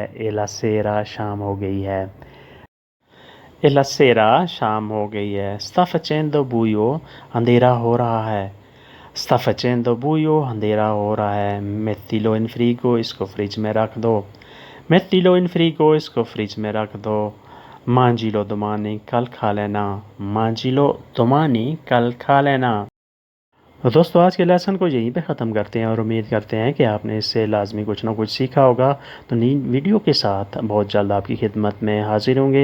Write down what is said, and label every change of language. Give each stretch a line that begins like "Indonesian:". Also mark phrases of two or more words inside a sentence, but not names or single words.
Italian: E la sera,
Hindi: शाम हो गई है।
Italian: E la sera,
Hindi: शाम हो गई है।
Italian: Sta facendo buio,
Hindi: अंधेरा हो रहा है।
Italian: Sta facendo buio,
Hindi: अंधेरा हो रहा है।
Italian: Mettilo in frigo,
Hindi: इसको फ्रिज में रख दो।
Italian: Mettilo in frigo,
Hindi: इसको फ्रिज में रख दो।
Italian: Mangilo domani,
Hindi: कल खा लेना।
Italian: Mangilo domani,
Hindi: कल खा लेना। तो दोस्तों, आज के लेसन को यहीं पे ख़त्म करते हैं और उम्मीद करते हैं कि आपने इससे लाजमी कुछ ना कुछ सीखा होगा। तो नई वीडियो के साथ बहुत जल्द आपकी खिदमत में हाजिर होंगे।